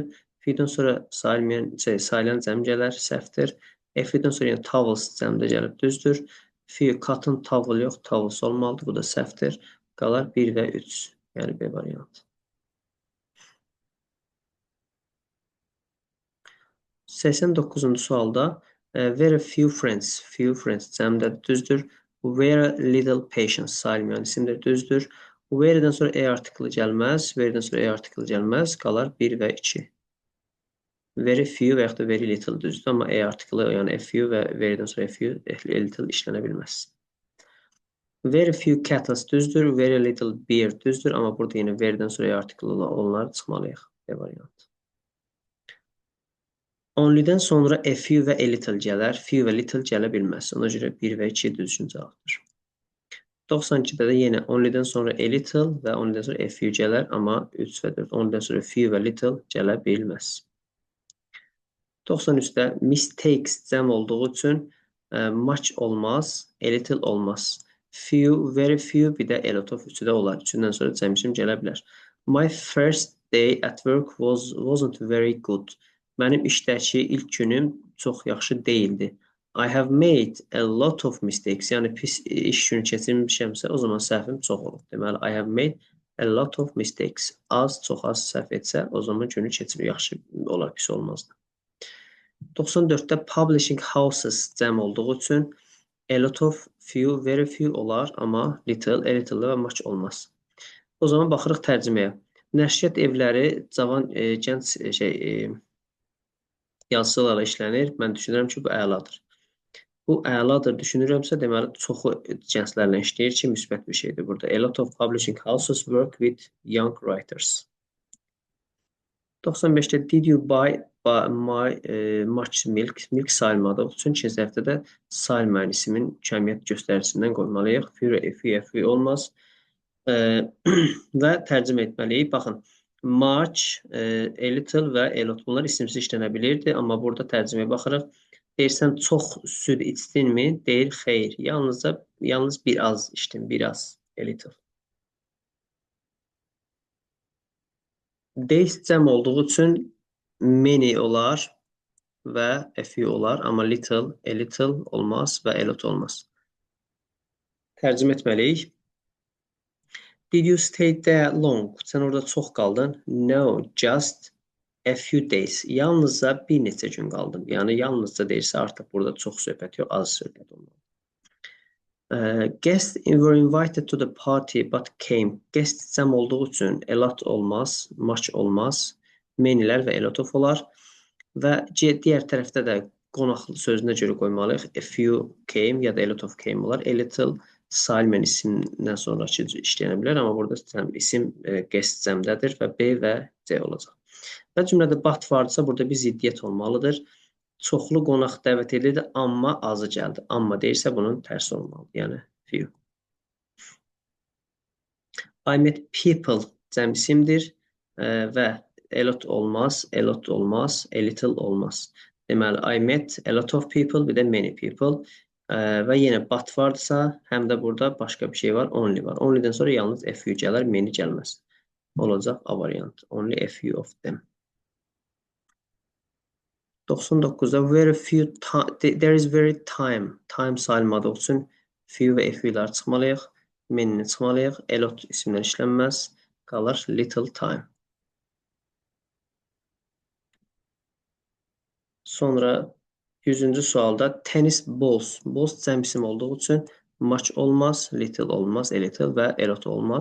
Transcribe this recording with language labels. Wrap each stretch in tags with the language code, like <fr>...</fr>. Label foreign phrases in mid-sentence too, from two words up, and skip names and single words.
<az>Few-dan sonra sayılan cəm gələr, səhvdir.</az> <en>A few-dan</en> <az>sonra yəni towels cəmdə gəlib, düzdür. Few,</az> <en>cotton towel</en> <az>yox, towels olmalıdır, bu da səhvdir. Qalar 1 və 3, yəni B variantı. 89-cu sualda</az> <en>very few friends</en> <az>cəmdə düzdür.</az> <en>Very little patience</en> <az>sayılmayan isimdir, düzdür. Very'dən sonra a artiklı gəlməz, very'dən sonra a artiklı gəlməz, qalar 1 və 2.</az> <en>Very few</en> <az>və yaxud da</az> <en>very little</en> <az>düzdür, amma a artiklı, yəni</az> <en>a few</en> <az>və very'dən sonra</az> <en>a few, a little</en> <az>işlənə bilməz.</az> <en>Very few cattle</en> <az>düzdür,</az> <en>very little beer</en> <az>düzdür, amma burada yenə very'dən sonra a artiklı olanlar çıxmalıyıq. B variantı. Only'dən sonra</az> <en>a few</en> <az>və</az> <en>a little</en> <az>gələr, few və little gələ bilməz. Ona görə 1 və 2 düzgün cavabdır. 92-də də yenə only'dən sonra</az> <en>a little</en> <az>və only'dən sonra</az> <en>a few</en> <az>gələr, amma 3 və 4 only'dən sonra few və little gələ bilməz. 93-də mistakes cəm olduğu üçün much olmaz,</az> <en>a little</en> <az>olmaz.</az> <en>Few, very few,</en> <az>bir də</az> <en>a lot of</en> <az>üçü də olar. Üçündən sonra cəm isim gələ bilər.</az> <en>My first day at work wasn't very good.</en> <az>Mənim işdəki ilk günüm çox yaxşı değildi.</az> <en>I have made a lot of mistakes.</en> <az>Yəni pis iş günü keçirmişəmsə, o zaman səhvim çox olub. Deməli,</az> <en>I have made a lot of mistakes.</en> <az>Az, çox az səhv etsə, o zaman günü keçir yaxşı olar, pis olmazdı. 94-də</az> <en>publishing houses</en> <az>cəm olduğu üçün</az> <en>a lot of, few, very few</en> <az>olar, amma</az> <en>little, a little</en> <az>və much olmaz. O zaman baxırıq tərcüməyə. Nəşriyyat evləri cavan, gənc yazıçılarla işlənir. Mən düşünürəm ki, bu əladır. Bu əladır düşünürəmsə, deməli, çoxu gənclərlə işləyir ki, müsbət bir şeydir burada.</az> <en>A lot of publishing houses work with young writers. 95-də did you buy my much milk?</en> <az>Milk sayılmadığı üçün ikinci həftədə sayılmayan isimin kəmiyyət göstəricisindən qoymalıyıq. Few olmaz. Və tərcümə etməliyik. Baxın,</az> <en>much, a little</en> <az>və</az> <en>a lot</en> <az>bunlar isimsiz işlənə bilirdi, amma burada tərcüməyə baxırıq. Deyirsən, çox süd içdinmi? Deyir, xeyr. Yalnız bir az içdim, biraz,</az> <en>a little.</en> <az>Days cəm olduğu üçün many olar və</az> <en>a few</en> <az>olar, amma</az> <en>little, a little</en> <az>olmaz və</az> <en>a lot</en> <az>olmaz. Tərcümə etməliyik.</az> <en>Did you stay there long?</en> <az>Sən orada çox qaldın?</az> <en>No, just a few days.</en> <az>Yalnızca bir neçə gün qaldım. Yəni, yalnızca deyirsə, artıq burada çox söhbət yox, az söhbət olmalı.</az> <en>Guests were invited to the party but came.</en> <az>Guest cəm olduğu üçün</az> <en>a lot</en> <az>olmaz, much olmaz, many'lər və</az> <en>a lot of</en> <az>olar. Və digər tərəfdə də qonaq sözünə görə qoymalıyıq.</az> <en>A few came</en> <az>ya da</az> <en>a lot of came olar. A little</en> <az>sayılmayan isimdən sonraki işləyənə bilər, amma burada isim guest cəmdədir və B və C olacaq. Və cümlədə but varsa, burada bir ziddiyyət olmalıdır. Çoxlu qonaq dəvət edildi, amma azı gəldi. Amma deyirsə, bunun tərsi olmalıdır, yəni few.</az> <en>I met people</en> <az>cəm isimdir və</az> <en>a lot olmaz, a little olmaz.</en> <az>Deməli,</az> <en>I met a lot of people,</en> <az>bir də</az> <en>many people.</en> <az>Və yenə but varsa, həm də burada başqa bir şey var, only var. Onlydən sonra yalnız</az> <en>a few</en> <az>gələr, many gəlməz. Olacaq A variant.</az> <en>Only a few of them. 99-da very few there is very time.</en> <az>Time sayılmadığı üçün few və</az> <en>a few'lar</en> <az>çıxmalıyıq. Many-ni çıxmalıyıq.</az> <en>A lot</en> <az>isimlər işlənməz. Qalır</az> <en>little time.</en> <az>Sonra 100-cü sualda</az> <en>tennis balls.</en> <az>Balls cəm isim olduğu üçün much olmaz, little olmaz,</az> <en>a little</en> <az>və</az> <en>a lot</en> <az>olmaz.</az>